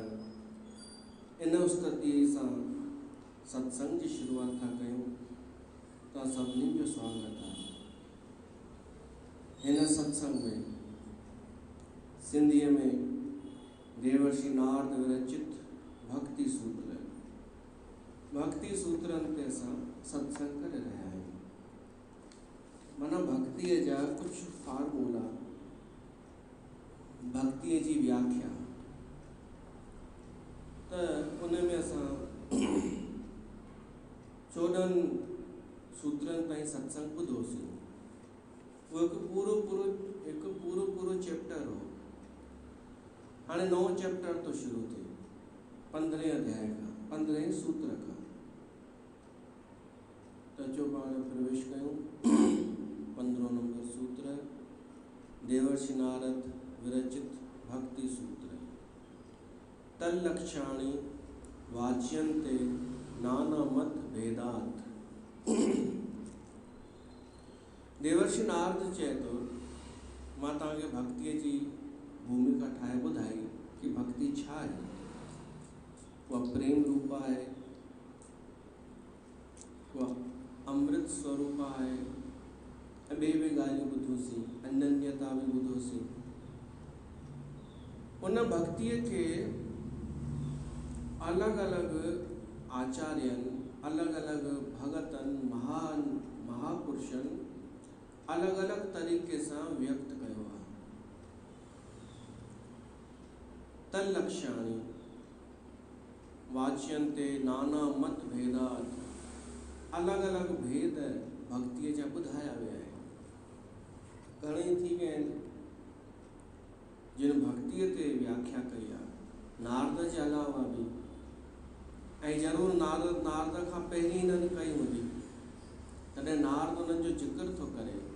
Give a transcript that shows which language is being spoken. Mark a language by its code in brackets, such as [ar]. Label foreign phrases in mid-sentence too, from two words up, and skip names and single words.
[sd] इन उस्तति सां सत्संग की शुरुआत था कयूं तो सभिनी जो स्वागत है। इन सत्संग में सिंधी में देवर्षि नारद विरचित भक्ति सूत्रन ते असां सत्संग करे रहिया आहियूं। माना भक्ति जा कुछ फार्मूला, [hi] भक्ति की व्याख्या, [sd] तो उनमें असां 14 सूत्रन ताईं सत्संग ॿुधोसीं। वो एक पूरो चैप्टर हो। [hi] हाँ 9 चैप्टर तो शुरू थे 15 अध्याय का, 15 सूत्र का। [sd] तो जो पाण प्रवेश कयूं 15 नंबर सूत्र, देवर्षि नारद विरचित भक्ति सूत्र। [sa] तल्लक्षाणि वाच्यन्ते नाना मत भेदात। [sd] देवर्षि नारद चए तो मां तव्हांखे [hi] भक्ति की भूमिका [sd] ठाहे ॿुधाई कि भक्ति छा है। [hi] वह प्रेम रूपा है, वह अमृत स्वरूपा है। [sd] ॿे ॻाल्हियूं ॿुधोसीं, अनन्यता भी ॿुधोसीं। उन भक्ति के अलग अलग आचार्यन, अलग अलग भगतन, महान महापुरुषन अलग अलग तरीक़े सां व्यक्त कयो आहे। [sa] तल्लक्ष्याणि वाच्यन्ते नाना मत भेदात, [sd] अलग अलग भेद भक्तिअ जा ॿुधाया विया आहिनि। घणेई थी विया आहिनि जिन भक्तिअ ते व्याख्या कई आहे, नारद जे अलावा बि, ऐं ज़रूरु नारद खां पहिरीं हिननि कई हूंदी, तॾहिं नारद उन्हनि जो ज़िक्र थो करे।